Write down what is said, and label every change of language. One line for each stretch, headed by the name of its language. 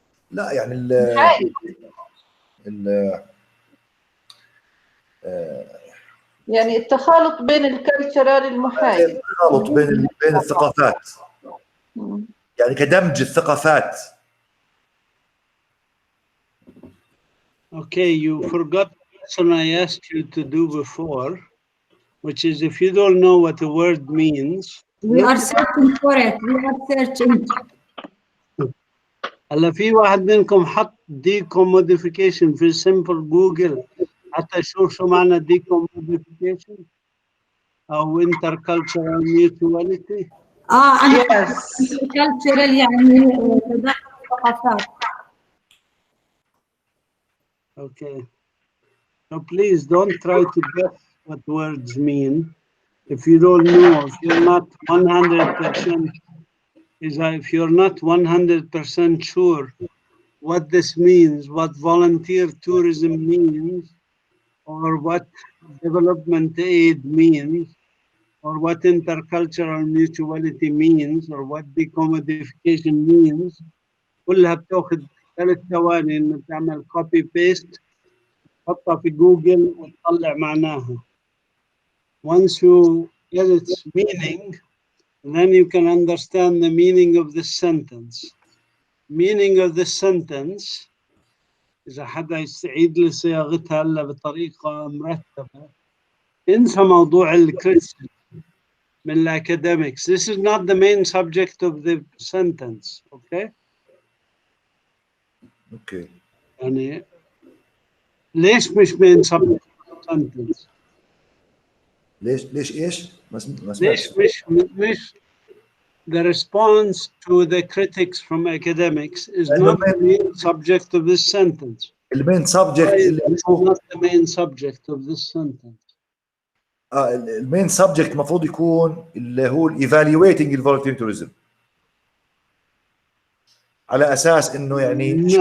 Arabic: لا يعني ال يعني التخالط بين الكالتشرال المحايد. التخالط بين الثقافات، يعني كدمج الثقافات.
English: Okay, you forgot the question I asked you to do before, which is if you don't know what a word means. We are searching for it. We are searching.
Arabic: هلا في واحد منكم حط decomodification في simple جوجل حتى يشوف شو معنى decomodification أو intercultural mutuality. أنا
English: Yes.
Arabic: cultural يعني تداخل الثقافات.
English: Okay. So please don't try to guess what words mean. If you don't know, if you're not 100%, if you're not 100% sure what this means, what volunteer tourism means, or what development aid means, or what intercultural mutuality means, or what decomodification means,
Arabic: كلها بتاخد 3 ثواني إنه تعمل copy paste تحطها في جوجل وتطلع معناها.
English: Once you get its meaning, then you can understand the meaning of this sentence. Meaning of this sentence,
Arabic: إذا حدا يستعيد لي صياغتها هلا بطريقة مرتبة، انسى موضوع الكريتيسيزم من الأكاديميكس.
English: This is not the main subject of the sentence, okay?
Arabic: اوكي. يعني ليش مش
English: main subject of the sentence؟
Arabic: ليش ايش؟ ما سمعتش. ليش مش
English: the response to the critics from academics is not the main subject of this sentence.
Arabic: المين سبجكت اللي
English: It's not the main subject of this sentence.
Arabic: المين سبجكت المفروض يكون اللي هو الايفالويتنج الفولunteer tourism على اساس انه يعني